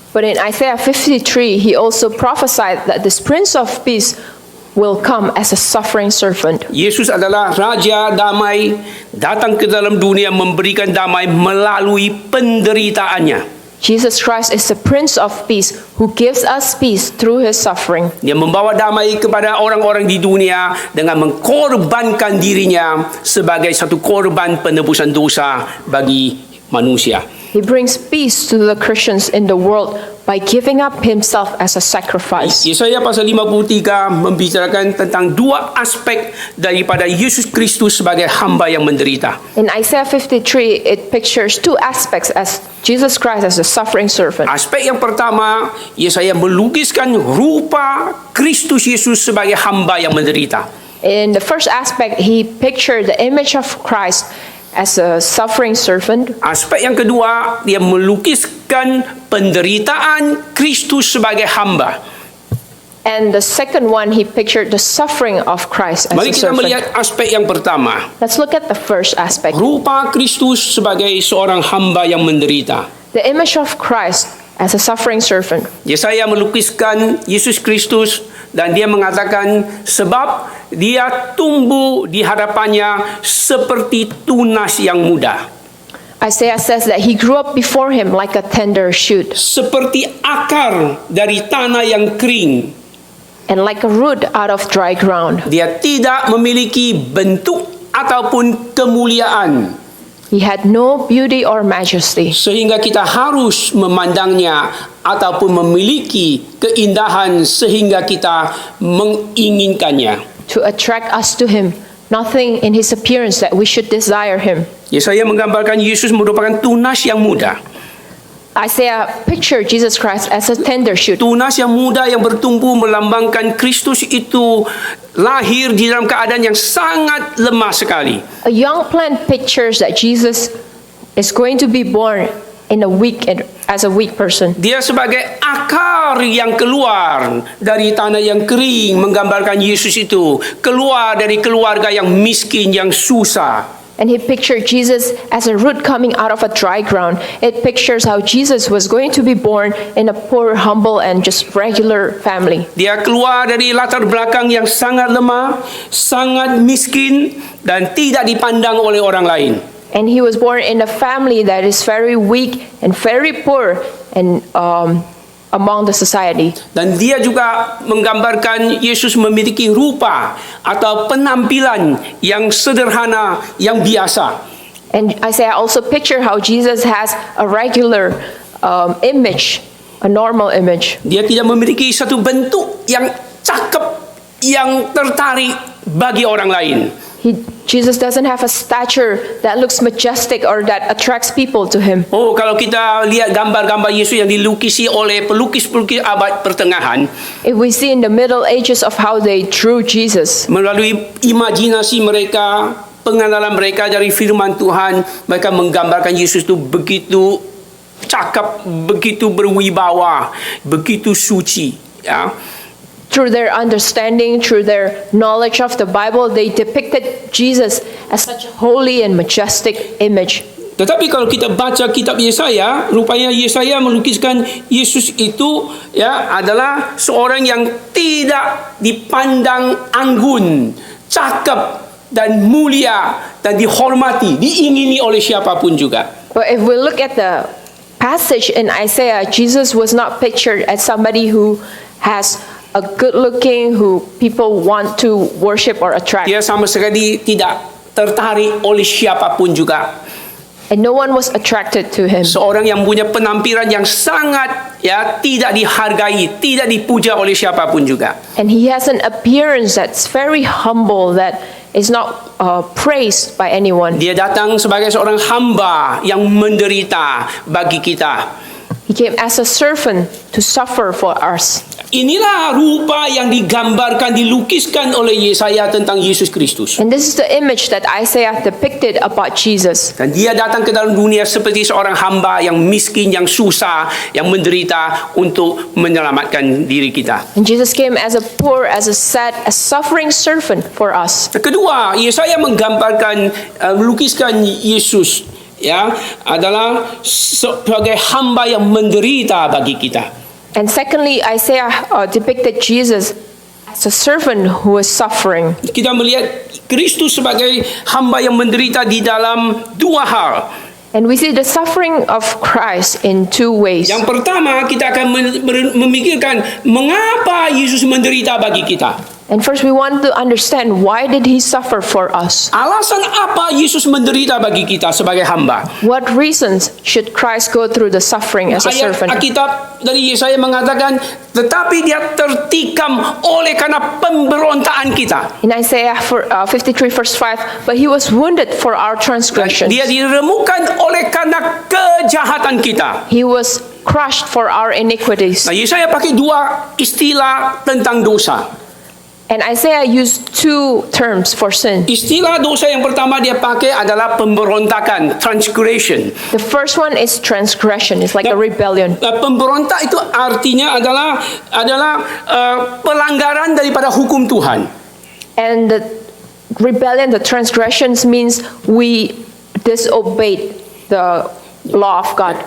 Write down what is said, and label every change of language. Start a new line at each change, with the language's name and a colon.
English: But in Isaiah 53, he also prophesied that this Prince of Peace will come as a suffering servant.
Indonesian: Yesus adalah Raja Damai, datang ke dalam dunia memberikan damai melalui penderitaannya.
English: Jesus Christ is the Prince of Peace who gives us peace through his suffering.
Indonesian: Dia membawa damai kepada orang-orang di dunia dengan mengkorbankan dirinya sebagai satu korban penebusan dosa bagi manusia.
English: He brings peace to the Christians in the world by giving up himself as a sacrifice.
Indonesian: Yesaya pasal 53 membicarakan tentang dua aspek daripada Yesus Kristus sebagai hamba yang menderita.
English: In Isaiah 53, it pictures two aspects as Jesus Christ as a suffering servant.
Indonesian: Aspek yang pertama, Yesaya melukiskan rupa Kristus Yesus sebagai hamba yang menderita.
English: In the first aspect, he pictured the image of Christ as a suffering servant.
Indonesian: Aspek yang kedua, dia melukiskan penderitaan Kristus sebagai hamba.
English: And the second one, he pictured the suffering of Christ as
Indonesian: Mari
English: a
Indonesian: kita
English: servant.
Indonesian: melihat aspek yang pertama.
English: Let's look at the first aspect.
Indonesian: Rupa Kristus sebagai seorang hamba yang menderita.
English: The image of Christ as a suffering servant.
Indonesian: Yesaya melukiskan Yesus Kristus dan dia mengatakan sebab dia tumbuh di hadapannya seperti tunas yang muda.
English: Isaiah says that he grew up before him like a tender shoot
Indonesian: Seperti akar dari tanah yang kering.
English: and like a root out of dry ground.
Indonesian: Dia tidak memiliki bentuk ataupun kemuliaan,
English: He had no beauty or majesty,
Indonesian: sehingga kita harus memandangnya ataupun memiliki keindahan sehingga kita menginginkannya.
English: to attract us to him. Nothing in his appearance that we should desire him.
Indonesian: Yesaya menggambarkan Yesus merupakan tunas yang muda.
English: Isaiah pictured Jesus Christ as a tender shoot.
Indonesian: Tunas yang muda yang bertumbuh melambangkan Kristus itu lahir di dalam keadaan yang sangat lemah sekali.
English: A young plant pictures that Jesus is going to be born in a weak as a weak person.
Indonesian: Dia sebagai akar yang keluar dari tanah yang kering, menggambarkan Yesus itu keluar dari keluarga yang miskin, yang susah.
English: And he pictured Jesus as a root coming out of a dry ground. It pictures how Jesus was going to be born in a poor, humble, and just regular family.
Indonesian: Dia keluar dari latar belakang yang sangat lemah, sangat miskin, dan tidak dipandang oleh orang lain.
English: And he was born in a family that is very weak and very poor and among the society.
Indonesian: Dan dia juga menggambarkan Yesus memiliki rupa atau penampilan yang sederhana, yang biasa.
English: And Isaiah also picture how Jesus has a regular image, a normal image.
Indonesian: Dia tidak memiliki satu bentuk yang cakep, yang tertarik bagi orang lain.
English: Jesus doesn't have a stature that looks majestic or that attracts people to him.
Indonesian: Oh, kalau kita lihat gambar-gambar Yesus yang dilukisi oleh pelukis-pelukis abad pertengahan,
English: If we see in the Middle Ages of how they drew Jesus,
Indonesian: melalui imajinasi mereka, pengenalan mereka dari firman Tuhan, mereka menggambarkan Yesus itu begitu cakap, begitu berwibawa, begitu suci, ya.
English: through their understanding, through their knowledge of the Bible, they depicted Jesus as such a holy and majestic image.
Indonesian: Tetapi kalau kita baca kitab Yesaya, rupanya Yesaya melukiskan Yesus itu ya adalah seorang yang tidak dipandang anggun, cakap dan mulia dan dihormati, diingini oleh siapapun juga.
English: But if we look at the passage in Isaiah, Jesus was not pictured as somebody who has a good looking, who people want to worship or attract.
Indonesian: Dia sama sekali tidak tertarik oleh siapapun juga.
English: And no one was attracted to him.
Indonesian: Seorang yang punya penampilan yang sangat ya tidak dihargai, tidak dipuja oleh siapapun juga.
English: And he has an appearance that's very humble, that is not praised by anyone.
Indonesian: Dia datang sebagai seorang hamba yang menderita bagi kita.
English: He came as a servant to suffer for us.
Indonesian: Inilah rupa yang digambarkan, dilukiskan oleh Yesaya tentang Yesus Kristus.
English: And this is the image that Isaiah depicted about Jesus.
Indonesian: Dan dia datang ke dalam dunia seperti seorang hamba yang miskin, yang susah, yang menderita untuk menyelamatkan diri kita.
English: And Jesus came as a poor, as a sad, a suffering servant for us.
Indonesian: Kedua, Yesaya menggambarkan, melukiskan Yesus ya adalah sebagai hamba yang menderita bagi kita.
English: And secondly, Isaiah depicted Jesus as a servant who is suffering.
Indonesian: Kita melihat Kristus sebagai hamba yang menderita di dalam dua hal.
English: And we see the suffering of Christ in two ways.
Indonesian: Yang pertama, kita akan memikirkan mengapa Yesus menderita bagi kita.
English: And first we want to understand, why did he suffer for us?
Indonesian: Alasan apa Yesus menderita bagi kita sebagai hamba?
English: What reasons should Christ go through the suffering as a
Indonesian: Ayat
English: servant?
Indonesian: Alkitab dari Yesaya mengatakan, tetapi dia tertikam oleh karena pemberontaan kita.
English: In Isaiah 53 verse 5, but he was wounded for our transgressions.
Indonesian: Dia diremukkan oleh karena kejahatan kita.
English: He was crushed for our iniquities.
Indonesian: Nah, Yesaya pakai dua istilah tentang dosa.
English: And Isaiah used two terms for sin.
Indonesian: Istilah dosa yang pertama dia pakai adalah pemberontakan, transgression.
English: The first one is transgression. It's like a rebellion.
Indonesian: Pemberontak itu artinya adalah pelanggaran daripada hukum Tuhan.
English: And the rebellion, the transgressions means we disobeyed the law of God.